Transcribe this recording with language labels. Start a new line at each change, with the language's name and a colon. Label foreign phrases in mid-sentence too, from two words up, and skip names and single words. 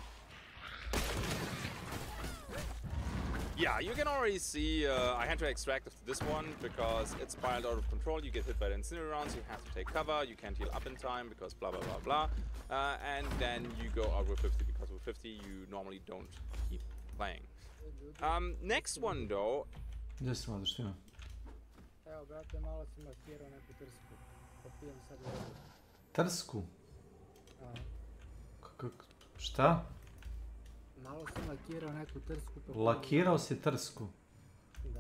English: Yeah, you can already see I had to extract after this one because it's spiraled out of control. You get hit by the incendiary rounds, you have to take cover, you can't heal up in time because blah blah blah blah. And then you go out with 50 because with 50 you normally don't keep playing. Next one though.
Croatian: Gdje si mladiš tima? Evo, brate, malo sam markirao neku trsku. Popijem sad vodu. Trsku? Šta? Malo sam lakirao neku trsku. Lakirao si trsku? Da.